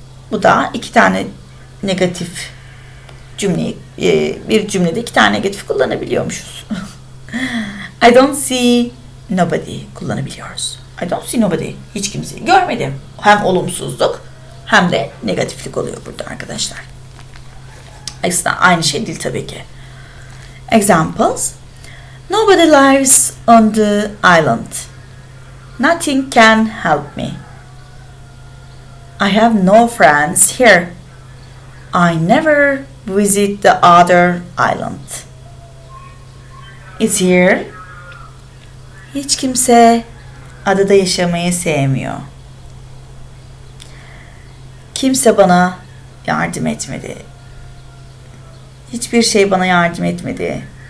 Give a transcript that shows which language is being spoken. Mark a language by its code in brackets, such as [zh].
[tr] Bu da iki tane negatif cümleyi, bir cümlede iki tane negatif kullanabiliyormuşuz. [en] I don't see nobody [tr] kullanabiliyoruz. [en] I don't see nobody. [tr] Hiç kimseyi görmedim. Hem olumsuzluk hem de negatiflik oluyor burada arkadaşlar. Aslında aynı şey değil tabii ki. [en] Examples. Nobody lives on the island. Nothing can help me. I have no friends here. I never visit the other island. It's here. [tr] Hiç kimse adada yaşamayı sevmiyor. Kimse bana yardım etmedi. Hiçbir şey bana yardım etmedi.